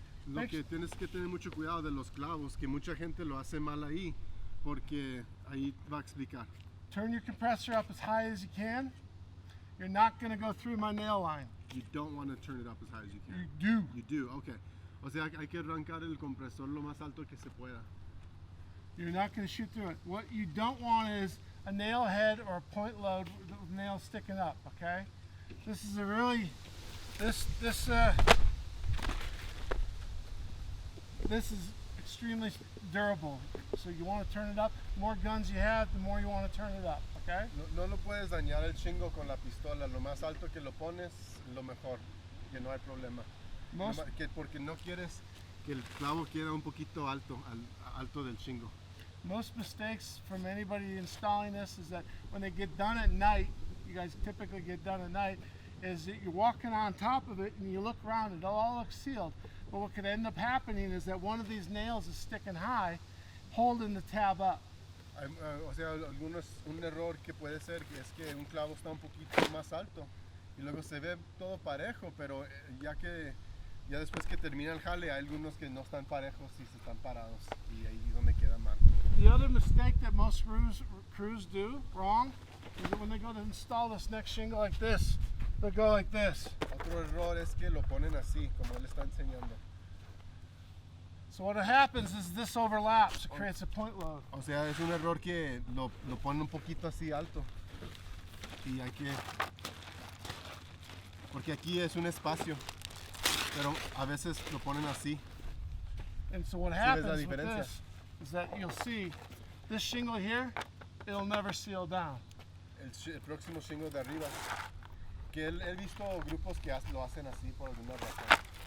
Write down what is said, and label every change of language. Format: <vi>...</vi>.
<es>Lo que tienes que tener mucho cuidado de los clavos, que mucha gente lo hace mal ahí, porque ahí va a explicar.</es> <en>Turn your compressor up as high as you can. You're not going to go through my nail line. You don't want to turn it up as high as you can. You do. You do, okay.</en> <es>O sea, hay que arrancar el compresor lo más alto que se pueda.</es> <en>You're not going to shoot through it. What you don't want is a nail head or a point load with nails sticking up, okay? This is a really, this is extremely durable. So you want to turn it up. The more guns you have, the more you want to turn it up, okay?</en> <es>No lo puedes dañar el shingle con la pistola. Lo más alto que lo pones, lo mejor. Que no hay problema. Porque no quieres que el clavo quede un poquito alto, alto del shingle.</es> <en>Most mistakes from anybody installing this is that when they get done at night, you guys typically get done at night, is that you're walking on top of it and you look around, it all looks sealed. But what could end up happening is that one of these nails is sticking high, holding the tab up.</en> <es>O sea, un error que puede ser que es que un clavo está un poquito más alto y luego se ve todo parejo, pero ya después que termina el jale hay algunos que no están parejos y se están parados y ahí es donde queda mal.</es> <en>The other mistake that most crews do wrong is that when they go to install this next shingle like this, they'll go like this.</en> <es>Otro error es que lo ponen así, como él está enseñando.</es> <en>So what happens is this overlaps, it creates a point load.</en> <es>O sea, es un error que lo ponen un poquito así alto y hay que, porque aquí es un espacio, pero a veces lo ponen así.</es> <en>And so what happens with this is that you'll see this shingle here, it'll never seal down.</en> <es>El próximo shingle de arriba, que he visto grupos que lo hacen así por alguna razón.</es>